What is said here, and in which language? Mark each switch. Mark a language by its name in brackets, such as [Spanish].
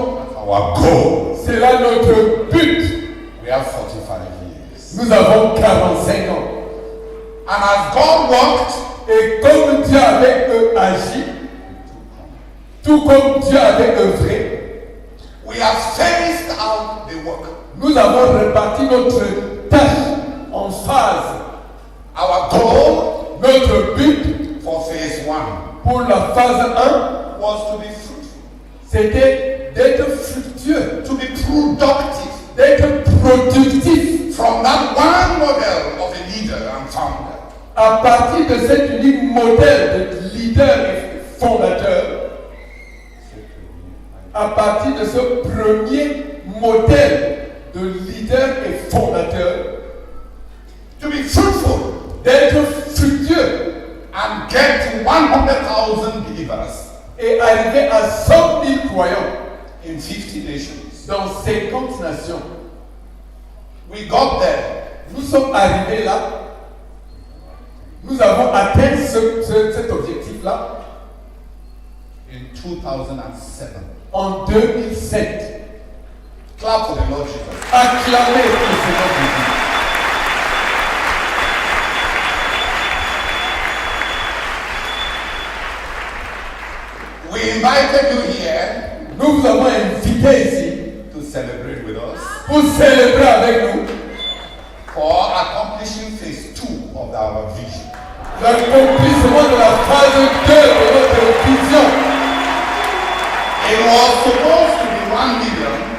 [English] That's our goal. [French] C'est là notre but. [English] We have 45 years. [French] Nous avons 45 ans. [English] And as God worked, [French] Et comme Dieu avait agi, tout comme Dieu avait œuvré, [English] we have phased out the work. [French] nous avons réparti notre tâche en phases. [English] Our goal [French] Notre but [English] for phase 1 [French] pour la phase 1, [English] was to be fruitful, [French] c'était d'être fructueux, [English] to be productive. [French] d'être productif. [English] From that one model of a leader and founder, [French] À partir de cet unique modèle de leader et fondateur, à partir de ce premier modèle de leader et fondateur, [English] to be fruitful [French] d'être fructueux [English] and get to 100,000 believers [French] et arriver à 100 000 croyants [English] in 50 nations. [French] dans 50 nations. [English] We got there. [French] Nous sommes arrivés là. Nous avons atteint cet objectif-là [English] In 2007. [French] en 2007. [English] Clap for the Lord Jesus. [French] Acclamez le Seigneur Jésus. [English] We invited you here [French] Nous vous avons invité ici [English] to celebrate with us [French] pour célébrer avec nous [English] for accomplishing phase 2 of our vision. [French] l'accomplissement de la phase 2 de notre vision. [English] It was supposed to be 1 million